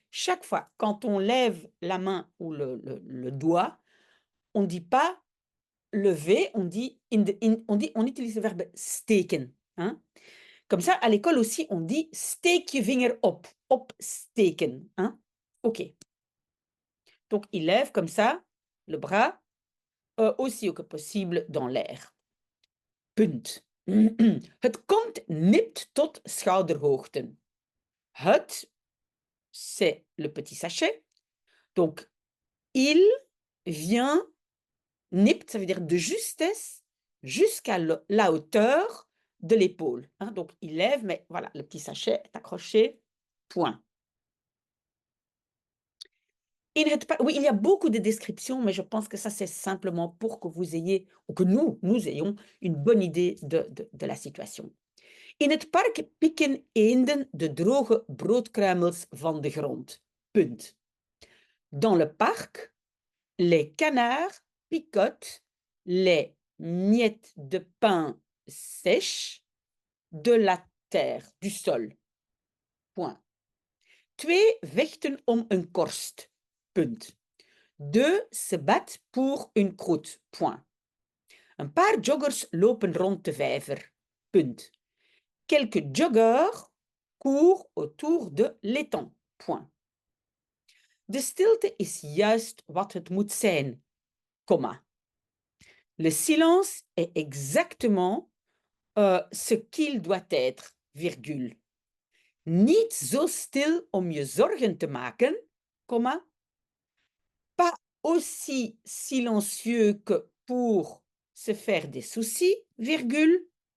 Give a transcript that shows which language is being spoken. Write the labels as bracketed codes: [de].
[fr] Chaque fois, quand on lève la main ou le doigt, on ne dit pas lever, on dit, on utilise le verbe steken. Hein? Comme ça, à l'école aussi, on dit [nl] steek je vinger op, opsteken. [fr] Hein? OK. Donc, il lève comme ça le bras aussi haut que possible dans l'air. [nl] Punt. Het komt nipt tot schouderhoogte. [fr] Het, c'est le petit sachet. Donc, il vient, nipt, ça veut dire de justesse, jusqu'à la hauteur de l'épaule. Hein? Donc, il lève, mais voilà, le petit sachet est accroché, point. Oui, il y a beaucoup de descriptions, mais je pense que ça, c'est simplement pour que vous ayez, ou que nous ayons une bonne idée de la situation. [nl] In het park pikken eenden de droge broodkruimels van de grond. Punt. [fr] Dans le parc, les canards picotent les miettes de pain sèches de la terre, du sol. Point. [nl] Twee vechten om een korst. Punt. [fr] Deux se battent pour une croûte. Point. [nl] Een paar joggers lopen rond de vijver. Punt. [fr] Quelques joggeurs courent autour de l'étang. Point. [nl] De stilte is juist wat het moet zijn, comma. [fr] Le silence est exactement ce qu'il doit être, virgule. [nl] Niet zo stil om je zorgen te maken, comma. [fr] Pas aussi silencieux que pour se faire des soucis, virgule.